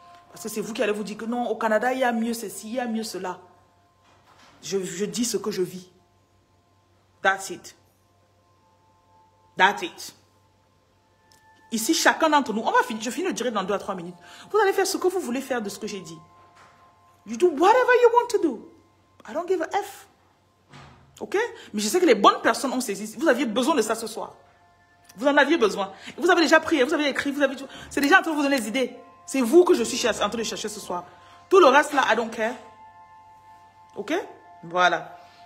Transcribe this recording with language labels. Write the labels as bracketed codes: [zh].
[fr] Parce que c'est vous qui allez vous dire que non, au Canada, il y a mieux ceci, il y a mieux cela. Je dis ce que je vis. [en] That's it. That's it. [fr] Ici, chacun d'entre nous, on va finir, je finis le direct dans 2 à 3 minutes. Vous allez faire ce que vous voulez faire de ce que j'ai dit. [en] You do whatever you want to do. I don't give a F. Ok? [fr] Mais je sais que les bonnes personnes ont saisi. Vous aviez besoin de ça ce soir. Vous en aviez besoin. Vous avez déjà prié, vous avez écrit, vous avez tout. C'est déjà en train de vous donner des idées. C'est vous que je suis en train de chercher ce soir. Tout le reste là, [en] I don't care. [fr] Ok? Voilà.